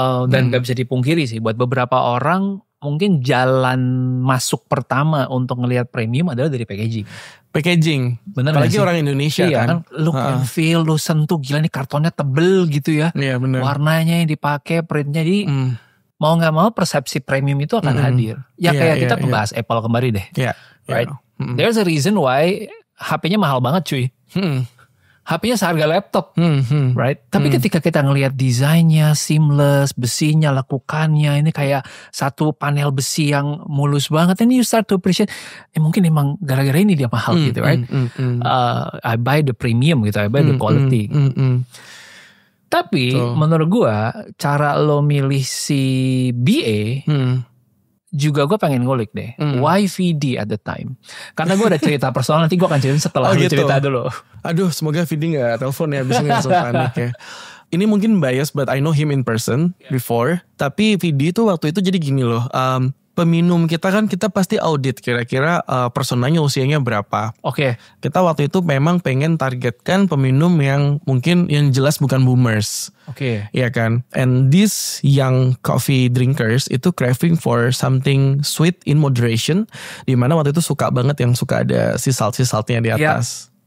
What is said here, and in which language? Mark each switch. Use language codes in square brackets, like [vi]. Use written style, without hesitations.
[id] Dan gak bisa dipungkiri sih, buat beberapa orang mungkin jalan masuk pertama untuk ngelihat premium adalah dari packaging. Bener. Apalagi orang Indonesia kan. [en] Lu can feel, [id] lu sentuh, gila nih kartonnya tebel gitu ya. Iya bener. Warnanya yang dipakai, printnya, jadi mau gak mau persepsi premium itu akan hadir. Ya kayak kita ngebahas Apple kemarin deh. [en] Right? There's a reason why [id] HP-nya mahal banget cuy. HP-nya seharga laptop. [en] Right? [id] Tapi ketika kita ngelihat desainnya, [en] seamless, [id] besinya, lekukannya, ini kayak satu panel besi yang mulus banget. Ini [en] you start to appreciate, [id] mungkin emang gara-gara ini dia mahal gitu, [en] right? I buy the premium [id] gitu, [en] I buy the quality. [id] Tapi menurut gua, cara lo milih si BA, juga gue pengen ngulik deh. [en] Why VD at the time? [id] Karena gue ada cerita personal, nanti gue akan cerita setelah lu cerita dulu. Aduh, semoga VD gak telepon ya, abis ini langsung panik ya. Ini mungkin bias, [en] but I know him in person before. [id] Tapi VD itu waktu itu jadi gini loh. Peminum kita kan, kita pasti audit kira-kira personanya usianya berapa. Kita waktu itu memang pengen targetkan peminum yang mungkin yang jelas bukan boomers. Iya kan. [en] And these young coffee drinkers [id] itu [en] craving for something sweet in moderation. [id] Dimana waktu itu suka banget yang suka ada sea saltnya di atas.